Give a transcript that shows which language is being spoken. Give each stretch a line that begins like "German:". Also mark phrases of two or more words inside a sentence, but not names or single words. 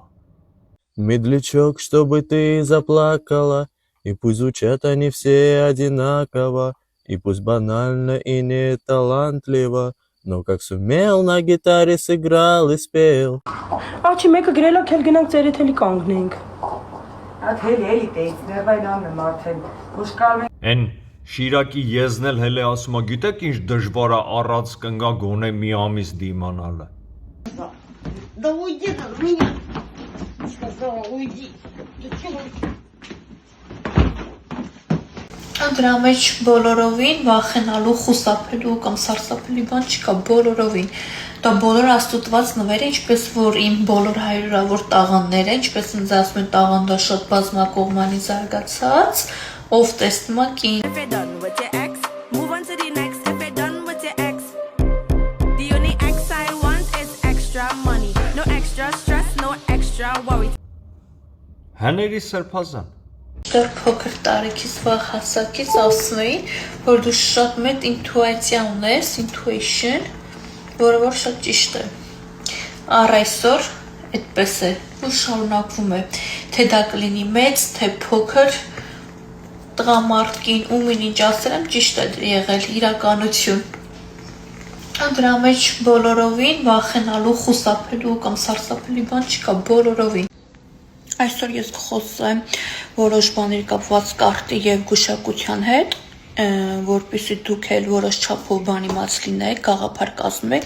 Russian: Медлячок, чтобы ты заплакала, и пусть звучат они все одинаково, и пусть банально и не талантливо, но как сумел на гитаре сыграл и спел.
Armenian: Աղջի մեկը գրել է քել գնանք ծեր էթելի կանգնենք։ Այդ հելի տես, ներվայնան եմ արդեն, ուշկալում ենք։ Են Շիրակի եզն էլ հել է ասում է, գիտեք ինչ դժվար է առած կնգա գոնե մի ամիս դիմանալը։
Russian: Да уйди от меня! Сказала, уйди! Ты чего?
Armenian: Դրա մեջ բոլորովին վախենալու, խուսափելու կամ սարսափելի բան չկա, բոլորովին։ Դա բոլոր աստուտված նվերը, ինչպես որ իմ բոլոր հայրուրավոր տաղանդները, ինչպես ինձ ասում են տաղանդաշատ բազմակողմանի զարգացած, ով տեսնում է կին։
English: If you're done with your ex, move on to the next. If you're done with your ex, the only ex I want is extra money. No extra stress, no extra worry.
Armenian: Հների սրբազան։ Դեռ փոքր տարիքից վաղ հասակից ասում էին, որ դու շատ մեծ ինտուիցիա ունես, intuition, որը որ շատ ճիշտ է։ Առ այսօր այդպես է, ու շարունակվում է, թե դա կլինի մեծ, թե փոքր, տղամարդ կին, ումին ինչ ասել եմ, ճիշտ է եղել, իրականություն։ Դրա մեջ բոլորովին վախենալու, խուսափելու կամ սարսափելի բան չկա, բոլորովին։ Այսօր ես կխոսեմ որոշ բաների կապված կարտի և գուշակության հետ, որպեսզի դուք էլ որոշ չափով բան իմաց լինեք, գաղափար կազմեք։